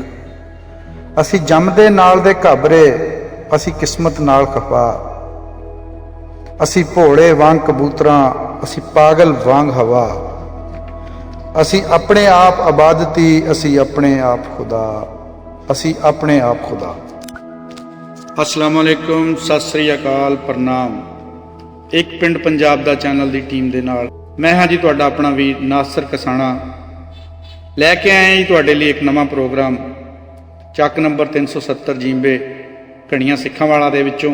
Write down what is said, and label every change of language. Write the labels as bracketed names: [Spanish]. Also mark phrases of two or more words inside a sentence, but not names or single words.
[Punjabi] ਅਸੀ ਜੰਮਦੇ ਨਾਲ ਦੇ ਘਾਬਰੇ, ਅਸੀ ਕਿਸਮਤ ਨਾਲ ਖਫਾ। ਅਸੀ ਭੋਲੇ ਵਾਂਗ ਕਬੂਤਰਾਂ, ਅਸੀ ਪਾਗਲ ਵਾਂਗ ਹਵਾ। ਅਸੀ ਅਪਣੇ ਆਪ ਇਬਾਦਤੀ, ਅਸੀ ਅਪਣੇ ਆਪ ਖੁਦਾ। ਅਸੀ ਅਪਣੇ ਆਪ ਖੁਦਾ। [Arabic] السلام عليكم, [Punjabi] ਸਤ ਸ੍ਰੀ ਅਕਾਲ, ਪ੍ਰਣਾਮ। ਇਕ ਪਿੰਡ ਪੰਜਾਬ ਦਾ ਚੈਨਲ ਦੀ ਟੀਮ ਦੇ ਨਾਲ ਮੈਂ ਹਾਂ ਜੀ ਤੁਹਾਡਾ ਅਪਣਾ ਵੀਰ ਨਾਸਰ ਕਸਾਨਾ ਲੈਕੇ ਆਏ ਜੀ ਤੁਹਾਡੇ ਲਈ ਇਕ ਨਵਾਂ ਪ੍ਰੋਗਰਾਮ। ਚੱਕ ਨੰਬਰ 370 ਜੀਂਬੇ ਘਣੀਆਂ ਸਿਖਾਂ ਵਾਲਾ ਦੇ ਵਿਚੋਂ।